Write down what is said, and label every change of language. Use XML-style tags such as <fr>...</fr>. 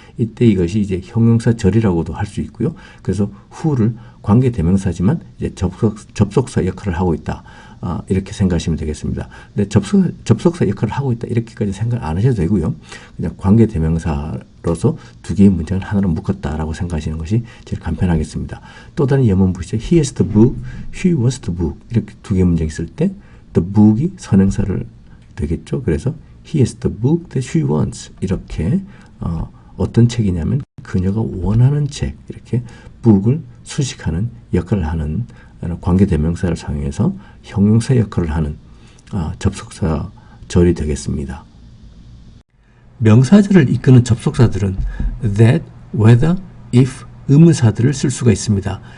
<ko>이때 이것이 이제 형용사절이라고도 할 수 있고요. 그래서 who를 관계대명사지만 이제 접속사 역할을 하고 있다. 이렇게 생각하시면 되겠습니다. 근데 접속사 역할을 하고 있다. 이렇게까지 생각 안 하셔도 되고요. 그냥 관계대명사로서 두 개의 문장을 하나로 묶었다라고 생각하시는 것이 제일 간편하겠습니다. 또 다른 예문 보시죠.</ko> <en>He has the book, she wants the book.</en> <ko>이렇게 두 개의 문장이 있을 때 the book이 선행사를 되겠죠. 그래서</ko> <en>He has the book that she wants.</en> <ko>이렇게 어떤 책이냐면 그녀가 원하는 책. 이렇게 book을 수식하는 역할을 하는 관계대명사를 사용해서 형용사 역할을 하는 접속사절이 되겠습니다. 명사절을 이끄는 접속사들은 that, whether, if 의문사들을 쓸 수가 있습니다.</ko>